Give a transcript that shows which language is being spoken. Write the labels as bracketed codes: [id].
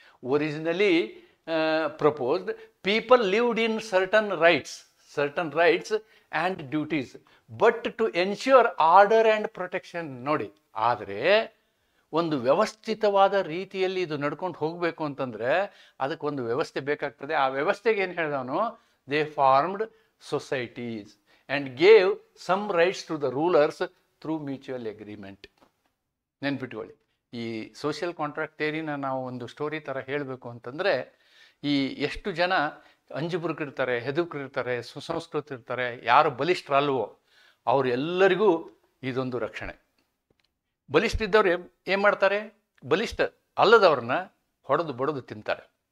[en] Originally proposed, people lived in certain rights and duties, but to ensure order and protection. [kn] ನೋಡಿ, ಆದರೆ ಒಂದು ವ್ಯವಸ್ಥಿತವಾದ ರೀತಿಯಲ್ಲಿ ಇದು ನಡ್ಕೊಂಡು ಹೋಗಬೇಕು ಅಂತಂದರೆ ಅದಕ್ಕೊಂದು ವ್ಯವಸ್ಥೆ ಬೇಕಾಗ್ತದೆ. ಆ ವ್ಯವಸ್ಥೆಗೆ ಏನು ಹೇಳಿದವನು, [en] They formed societies and gave some rights to the rulers through mutual agreement. [kn] ನೆನ್ಪಿಟ್ಕೊಳ್ಳಿ, ಈ ಸೋಷಿಯಲ್ ಕಾಂಟ್ರಾಕ್ಟ್ ಥಿಯರಿನ ನಾವು ಒಂದು ಸ್ಟೋರಿ ಥರ ಹೇಳಬೇಕು ಅಂತಂದರೆ, ಈ ಎಷ್ಟು ಜನ ಅಂಜುಬುರುಕಿರ್ತಾರೆ, ಹೆದುಕರಿರ್ತಾರೆ, ಸುಸಂಸ್ಕೃತ ಇರ್ತಾರೆ, ಯಾರು ಬಲಿಷ್ಠರಲ್ವೋ ಅವರೆಲ್ಲರಿಗೂ ಇದೊಂದು ರಕ್ಷಣೆ. ಬಲಿಷ್ಠ ಇದ್ದವ್ರು ಏನು ಮಾಡ್ತಾರೆ, ಬಲಿಷ್ಠ ಅಲ್ಲದವ್ರನ್ನ ಹೊಡೆದು ಬಡದು ತಿಂತಾರೆ.